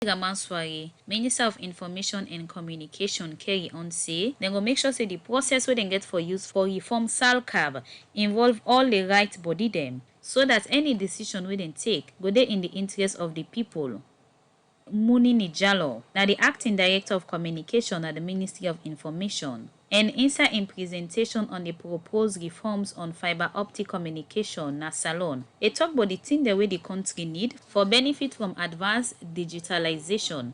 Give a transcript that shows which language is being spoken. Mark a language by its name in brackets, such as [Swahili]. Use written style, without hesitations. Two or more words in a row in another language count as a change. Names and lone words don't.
[Nigerian Pidgin] Ramanswari, Minister of Information and Communication, carry on say dem go make sure say the process wey dem get for use for reform Salcab involve all the right body dem so that any decision wey dem take go dey in the interest of the people. Muni Nijalo, na the acting director of communication at the Ministry of Information, and inside im presentation on the proposed reforms on fiber optic communication na Salon, e tok about the thing dem wey the country need for benefit from advanced digitalization.